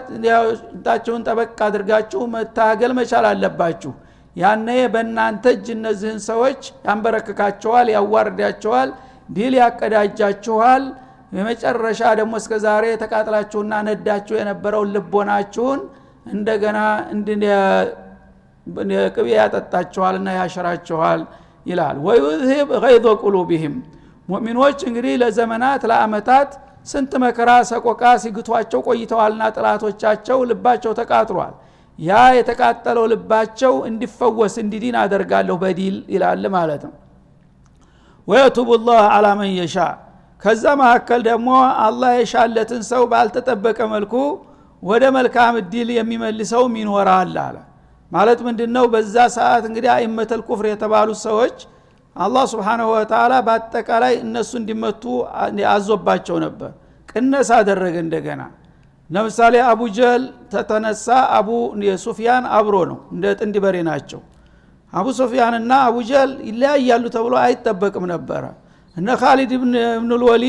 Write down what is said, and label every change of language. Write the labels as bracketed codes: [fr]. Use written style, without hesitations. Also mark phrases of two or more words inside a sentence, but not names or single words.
[am] ታችሁን ጠበቅ አድርጋችሁ መታገል መቻል አለባችሁ። ያኔ በእናንተ እጅ እነዚህን ሰዎች ያንበረክካቸዋል፣ ያዋርዳቸዋል፣ ዲል ያቀዳጃቸዋል። የመጨረሻ ደግሞ እስከዛሬ ተቃጥላችሁና ነዳችሁ የነበረው ልቦናችሁን እንደገና ቅቤ ያጠጣቸዋልና ያሸራቸዋል ይላል። [ar] ويذهب غيظ قلوبهم [am] ሙእሚኖች እንግዲህ ለዘመናት ለአመታት ስንት መከራ ሰቆቃ ሲግቷቸው ቆይተዋልና ጥላቶቻቸው ልባቸው ተቃጥሏል። ያ የተቃጠለው ልባቸው እንዲፈወስ እንዲድን አደርጋለሁ በዲል ይላል ማለት ነው። [ar] ويتوب الله على من يشاء [am] ከዛ መካከል ደግሞ አላህ የሻለትን ሰው ባልተጠበቀ መልኩ ወደ መልካም ዲል የሚመልሰው ይኖራል አለ። ማለት ምንድነው? በዛ ሰዓት እንግዲህ [ar] أئمة الكفر [am] የተባሉ ሰዎች አላህ [ar] سبحانه وتعالى [am] በአጠቃላይ እነሱ እንዲመቱ አዞባቸው ነበር። ቅነሳ አደረገ እንደገና። ለምሳሌ አቡ ጀህል ተተነሳ፣ አቡ ሱፊያን አብሮ ነው፣ እንደ ጥንድ በሬ ናቸው። አቡ ሱፊያንና አቡ ጀህል ይለያያሉ ተብሎ አይጠበቅም ነበር። እነ ኻሊድ ኢብኑ ወሊድ